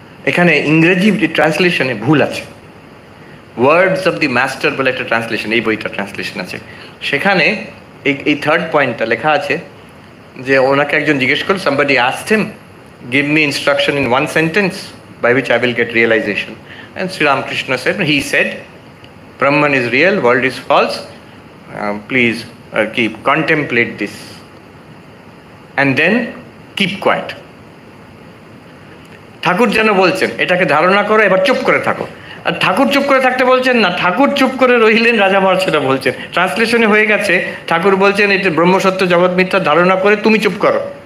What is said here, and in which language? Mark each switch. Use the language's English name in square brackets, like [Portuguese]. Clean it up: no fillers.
[Bangla] এখানে ইংরেজি ট্রান্সলেশনে ভুল আছে। ওয়ার্ডস অফ দি মাস্টার বলে একটা ট্রান্সলেশন, এই বইটা ট্রান্সলেশন আছে, সেখানে এই থার্ড পয়েন্টটা লেখা আছে যে ওনাকে একজন জিজ্ঞেস করল, [English] somebody asked him, give me instruction in one sentence by which I will get realization. And Sri Ramakrishna said, he said, Brahman is real, world is false, please contemplate this and then keep quiet. [Bangla] ঠাকুর যেন বলছেন এটাকে ধারণা করো, এবার চুপ করে থাকো। আর ঠাকুর চুপ করে থাকতে বলছেন না, ঠাকুর চুপ করে রইলেন, রাজা মহারাজ সেটা বলছেন। ট্রান্সলেশনে হয়ে গেছে, ঠাকুর বলছেন এটা ব্রহ্মসত্য, জগৎ মিথ্যা, ধারণা করে তুমি চুপ করো।